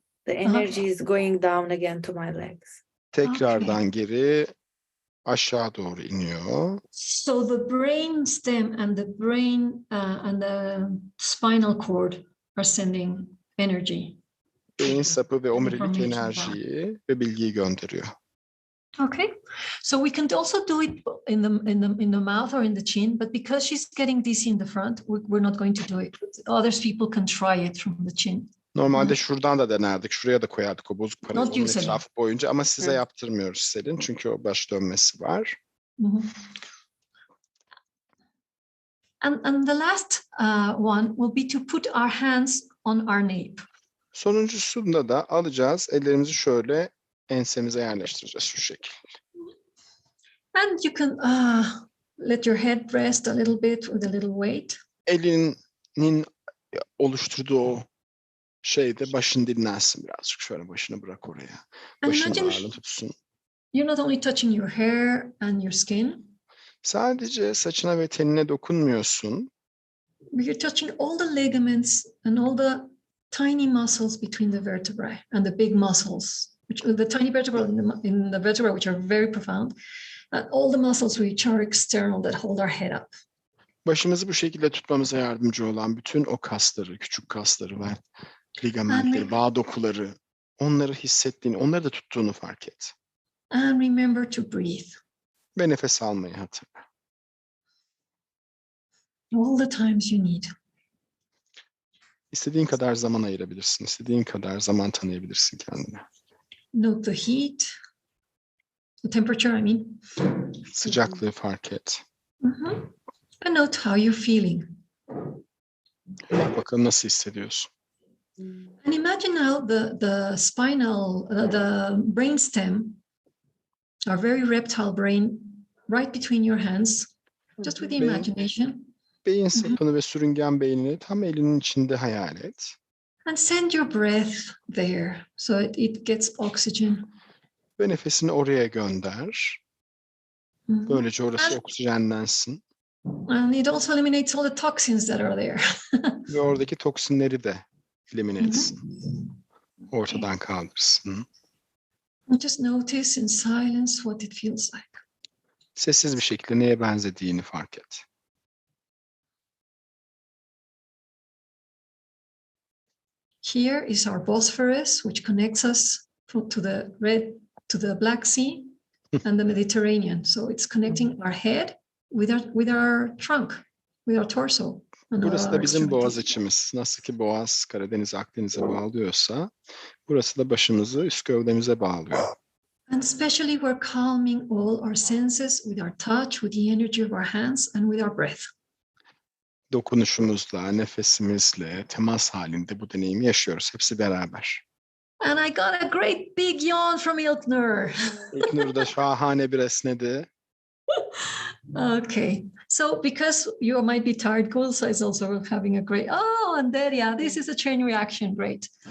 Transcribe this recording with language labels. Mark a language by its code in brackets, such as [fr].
[en] the energy is going down again to my legs. [tr] Tekrardan geri aşağı doğru iniyor. [en] So the brain stem and the brain and the spinal cord are sending energy. [tr] Beyin sapı ve omurilik enerjiyi ve bilgiyi gönderiyor. [en] Okay, so we can also do it in the mouth or in the chin, but because she's getting dizzy in the front, we're not going to do it. Other people can try it from the chin. [tr] Normalde şuradan da denerdik. Şuraya da koyardık o bozuk parayı [en] Not [tr] onun [en] you, Selin. [tr] etrafı boyunca ama size yaptırmıyoruz Selin. Çünkü o baş dönmesi var. [en] And the last one will be to put our hands on our nape. [tr] Sonuncusunda da alacağız. Ellerimizi şöyle ensemize yerleştireceğiz şu şekilde. [en] And you can let your head rest a little bit with a little weight. [tr] Elinin oluşturduğu o şeyde başın dinlensin birazcık. Şöyle başını bırak oraya. Başını ağırlı tutsun. [en] You're not only touching your hair and your skin. [tr] Sadece saçına ve tenine dokunmuyorsun. [en] But you're touching all the ligaments and all the tiny muscles between the vertebrae and the big muscles, the tiny vertebrae in the vertebrae, which are very profound, and all the muscles which are external that hold our head up. [tr] Başımızı bu şekilde tutmamıza yardımcı olan bütün o kasları, küçük kasları ve ligamentleri, bağ dokuları, onları hissettiğini, onları da tuttuğunu fark et. [en] And remember to breathe. [tr] Ve nefes almayı hatırla. [en] All the times you need. [tr] İstediğin kadar zaman ayırabilirsin, istediğin kadar zaman tanıyabilirsin kendine. [en] Note the heat, the temperature, I mean. [tr] Sıcaklığı fark et. [en] And note how you're feeling. [tr] Bak bakalım nasıl hissediyorsun. [en] And imagine now the spinal, the brainstem, our very reptile brain, right between your hands, just with the imagination. [tr] Beyin sapını ve sürüngen beynini tam elinin içinde hayal et. [en] And send your breath there so it gets oxygen. [tr] Ve nefesini oraya gönder. Böylece orası oksijenlensin. [en] And it also eliminates all the toxins that are there. [tr] Ve oradaki toksinleri de elimine etsin. Ortadan kaldırsın. [en] Just notice in silence what it feels like. [tr] Sessiz bir şekilde neye benzediğini fark et. [en] Here is our Bosphorus, which connects us to the Black Sea and the Mediterranean. So it's connecting our head with our trunk, with our torso. [tr] Burası da bizim boğaz içimiz. Nasıl ki boğaz Karadeniz, Akdeniz'e bağlıyorsa, burası da başımızı üst gövdemize bağlıyor. [en] And especially we're calming all our senses with our touch, with the energy of our hands and with our breath. [tr] Dokunuşumuzla, nefesimizle, temas halinde bu deneyimi yaşıyoruz. Hepsi beraber. [en] And I got a great big yawn from İlknur. [tr] İlknur da şahane bir esnedi. [en] Okay, so because you might be tired, Kulsa is also having a great, oh, and there, yeah, this is a chain reaction, great.